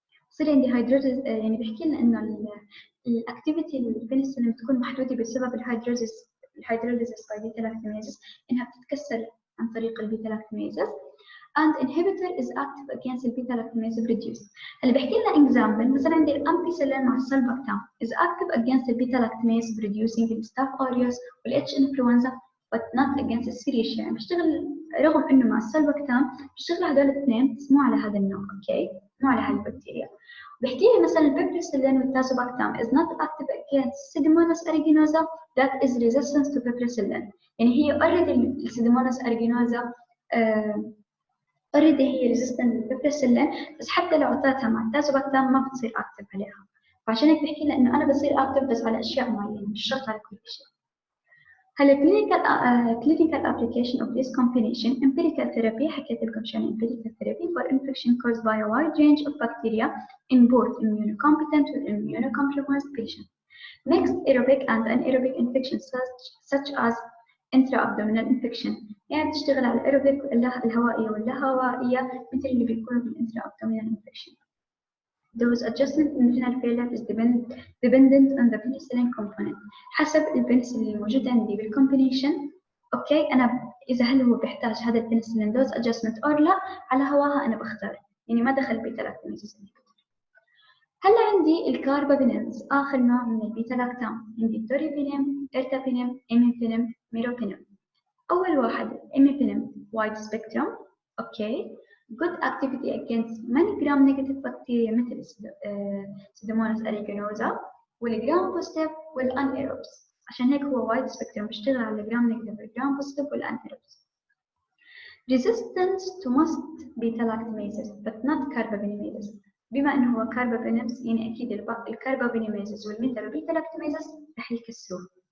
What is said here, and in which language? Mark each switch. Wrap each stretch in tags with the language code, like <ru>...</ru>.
<ar>صار عندي hydrolysis، يعني بحكي لنا إنه الأكتيفيتي البنسلين بتكون محدودة بسبب الهيدروليزيس by beta lactamases، إنها بتتكسر عن طريق البيتا lactamases.</ar> <en>And inhibitor is active against the beta lactamase produced.</en> <ar>اللي بحكي لنا example مثلا عندي الأمبيسيلين مع السلباكتام</ar> <en>is active against the beta lactamase producing the staph aureus وال H influenza but not against the serratia.</en> <ar>يعني بيشتغل رغم إنه مع السلباكتام بيشتغل هذول الاثنين بس مو على هذا النوع، أوكي؟ مو على هذه البكتيريا.</ar> <en>بحكي لي مثلا البيبريسيلين والتازوباكتام is not active against Pseudomonas aeruginosa that is resistant to piperacillin.</en> <ar>يعني هي already Pseudomonas aeruginosa already هي resistant للبيبريسيلين، بس حتى لو أعطيتها مع التازوباكتام ما بتصير أكتف عليها. فعشان هيك بحكي لنا إنه أنا بصير أكتف بس على أشياء معينة، مش شرط على كل شيء.</ar> <en>هلا clinical application of this combination empirical therapy</en> <ar>حكيت لكم شو</ar> <en>empirical therapy for infection caused by a wide range of bacteria in both immunocompetent and immunocompromised patients. Mixed aerobic and anaerobic infections such as intra-abdominal infection،</en> <ar>يعني بتشتغل على الأيروبيك الهوائية واللاهوائية مثل اللي بيكونوا بالintra-abdominal infection.</ar> <en>Dose adjustment in renal failure is dependent on the penicillin component.</en> <ar>حسب البنسلين الموجود عندي بالcombination. أوكي، أنا إذا هل هو بيحتاج هذا البنسلين dose adjustment أو لا، على هواها أنا بختار، يعني ما دخل بيتا لاكتاميز. هلا عندي الكاربابينينز، آخر نوع من البيتا لاكتام. عندي التوريبينيم، إرتابينيم، إيميبينيم، ميروبينيم. أول واحد</ar> <en>Imipenem wide spectrum، okay, good activity against many gram-negative bacteria مثل Pseudomonas aeruginosa والgram positive والanaerobes.</en> <ar>عشان هيك هو وايد سبيكترم، بيشتغل على الجرام نيجاتيف والجرام بوزيتيف والانتيروبس.</ar> <en>Resistance to most beta-lactamases but not carbabinamases.</en> <ar>بما انه هو carbabinams يعني اكيد الكربابيناميزز والبيتا-lactamases رح يكسروه.</ar>